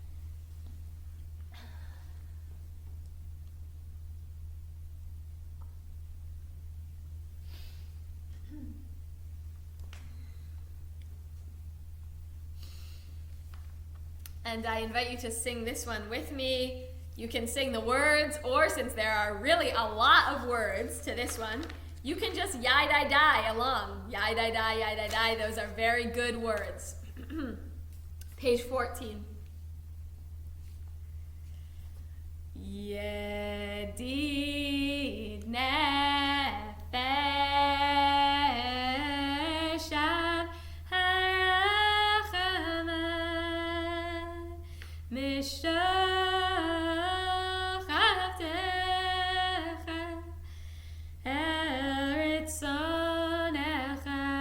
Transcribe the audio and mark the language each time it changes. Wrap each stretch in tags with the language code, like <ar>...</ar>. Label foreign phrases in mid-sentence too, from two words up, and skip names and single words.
<en>And I invite you to sing this one with me. You can sing the words, or since there are really a lot of words to this one, you can just yai-dai-dai along. Yai-dai-dai, yai-dai-dai, those are very good words. Page 14.</en> <he>ידיד נפש אב הרחמן משוך עבדך אל רצונך</he>